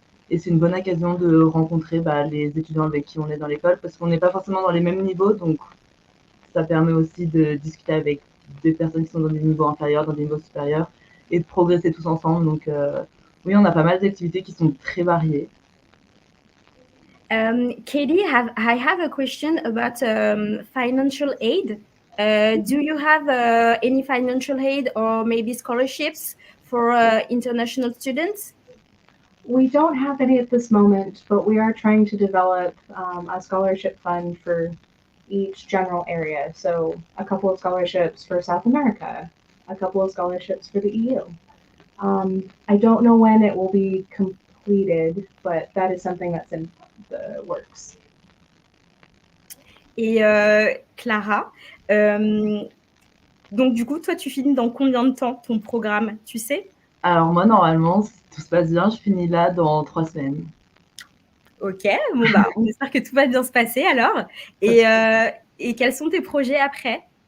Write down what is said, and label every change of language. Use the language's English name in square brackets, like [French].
[French] Et c'est une bonne occasion de rencontrer les étudiants avec qui on est dans l'école, parce qu'on n'est pas forcément dans les mêmes niveaux, donc ça permet aussi de discuter avec des personnes qui sont dans des niveaux inférieurs, dans des niveaux supérieurs, et de progresser tous ensemble. Donc oui, on a pas mal d'activités qui sont très variées. [English] Katie, I have a question about financial aid. Do you have any financial aid or maybe scholarships for international students? We don't have any at this moment, but we are trying to develop a scholarship fund for each general area. So a couple of scholarships for South America, a couple of scholarships for the EU. I don't know when it will be completed, but that is something that's in the works. [French] Et Clara, donc du coup, toi, tu finis dans combien de temps ton programme, tu sais? Alors moi, normalement, si tout se passe bien, je finis là dans 3 semaines. Ok, bon on espère que tout va bien se passer alors. Et quels sont tes projets après?